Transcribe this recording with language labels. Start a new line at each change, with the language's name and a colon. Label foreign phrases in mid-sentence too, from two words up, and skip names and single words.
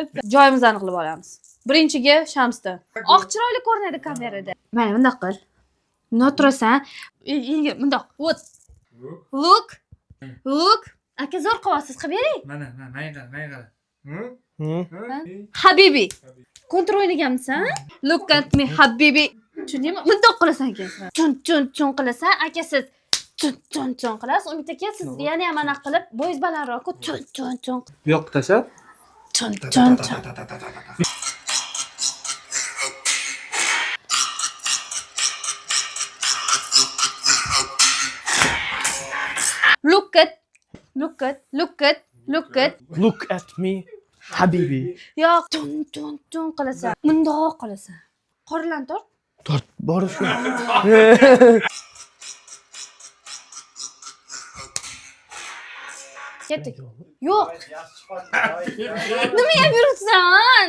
Uzbek: Joyimizni aniqlab olamiz. Birinchiga Shamsiddin. Oq chiroyli ko'rinadi kamerada. Mana bundoq qil. Bundoq turasan. Endi bundoq. Ot.
English: Look.
Uzbek: Aka zo'r qilyapsiz, qilib bering. Mana, qara. Habibi. Kontrol o'ynaganmisan?
English: Look at me, Habibi.
Uzbek: Tushundingmi? Bundoq qilasan keyin. Chun qilasan, aka siz chun qilasiz. Umid aka siz yana ham anaqa qilib, bo'yingiz balandroq, chun. Bu yoqqa tashab. Chun.
English: Look at me, Habibi.
Uzbek: Yo'q, chun qilasan. Bundoq qilasan. Qorlantir. Tort, borish shu. Ketdik. Yo'q. Nimaga yuribsan?